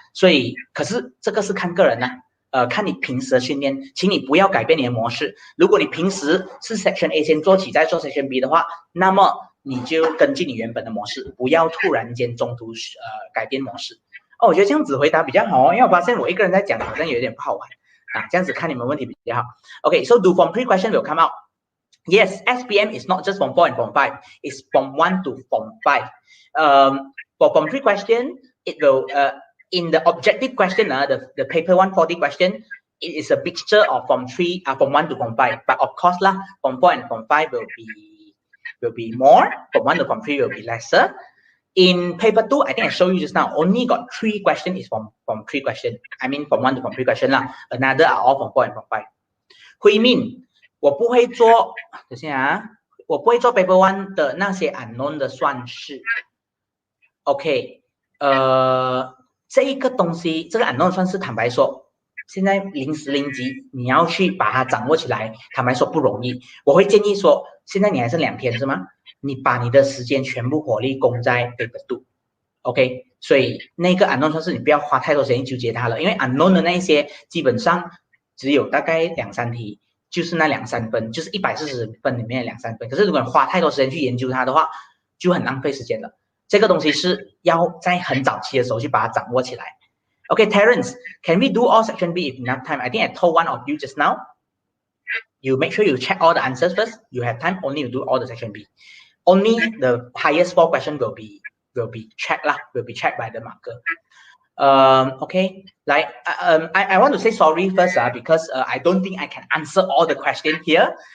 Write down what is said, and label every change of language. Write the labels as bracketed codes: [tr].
[zh] 所以，可是這個是看個人啊，看你平時的訓練，請你不要改變你的模式。如果你平時是 section A 先做起，再做 section B 的話，那麼你就根據你原本的模式，不要突然間中途改變模式。我覺得這樣子回答比較好，因為我發現我一個人在講好像有點不好玩啊。這樣子看你們問題比較好。 [en] Okay, so do form 3 question will come out. Yes, SPM is not just form 4 and form 5. It's form 1 to form 5. For form 3 question, it will in the objective question, the paper 140 question, it is a mixture of form 1 to form 5. But of course lah, form 4 and form 5 will be more. Form 1 to form 3 will be lesser. In paper 2, I think I showed you just now, only got 3 questions is from 3 questions. I mean from 1 to from 3 questions lah. Another are all from 4 and from 5. [zh] 慧命，我不会做，等下啊，我不会做 paper 1的那些 unknown 的算式。OK，这一个东西，这个 unknown 算是坦白说，现在临时临急，你要去把它掌握起来，坦白说不容易。我会建议说，现在你还剩2天是吗？你把你的时间全部火力攻在 paper 2，OK？所以那个 unknown 算是你不要花太多时间纠结它了，因为 unknown 的那一些基本上只有大概2、3题，就是那2、3分，就是140分里面的2、3分。可是如果你花太多时间去研究它的话，就很浪费时间了。这个东西是要在很早期的时候去把它掌握起来。 [en] Okay, Terence, can we do all section B if enough time? I think I told one of you just now. You make sure you check all the answers first. You have time only to do all the section B. Only the highest 4 questions will be checked lah. Will be checked by the marker. Okay, like I want to say sorry first because I don't think I can answer all the questions here.